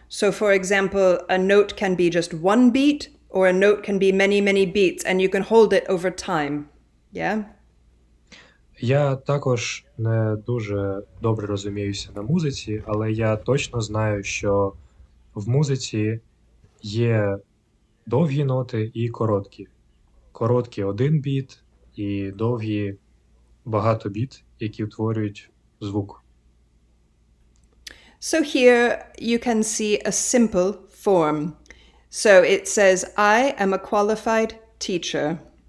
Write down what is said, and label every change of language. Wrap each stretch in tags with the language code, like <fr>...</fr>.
<en>So for example, a note can be just one beat, or a note can be many, many beats, and you can hold it over time. Yeah?</en> <uk>Я також не дуже добре розуміюся на музиці, але я точно знаю, що в музиці є довгі ноти і короткі. Короткі один біт і довгі багато біт, які утворюють звук.</uk> <en>So here you can see a simple form. So it says, I am a qualified teacher.</en>